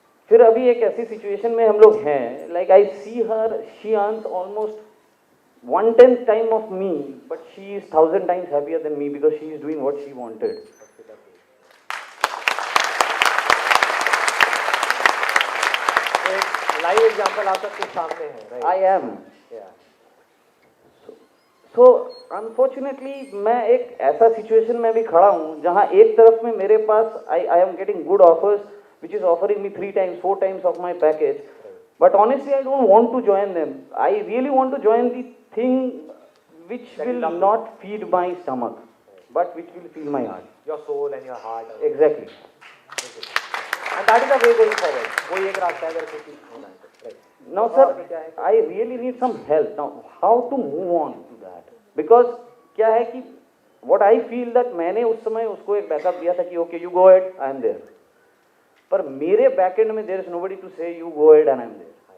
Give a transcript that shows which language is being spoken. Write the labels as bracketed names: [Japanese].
[Hindi] फिर अभी एक ऐसी सिचुएशन में हम लोग हैं, [English] Like I see her, she earns almost 1/10 time of me, but she is 1000 times happier than me because she is doing what she wanted. [Hindi] Live example आप सबके सामने है। [English] I am. So unfortunately [Hindi] मैं एक ऐसा सिचुएशन में भी खड़ा हूँ जहाँ एक तरफ में मेरे पास [English] I am getting good offers which is offering me 3 times 4 times of my package, but honestly I don't want to join them. I really want to join the thing which will not feed my stomach but which will feed my heart. Your soul and your heart. Exactly. And that is the way going forward. [Hindi] वो एक रास्ता है अगर कुछ होना है। [English] Now sir, I really need some help. Now how to move on to that? Because [Hindi] क्या है कि [English] what I feel that [Hindi] मैंने उस समय उसको एक बैकअप दिया था कि [English] okay you go ahead, I am there. [Hindi] पर मेरे बैकएंड में [English] there is nobody to say you go ahead and I am there.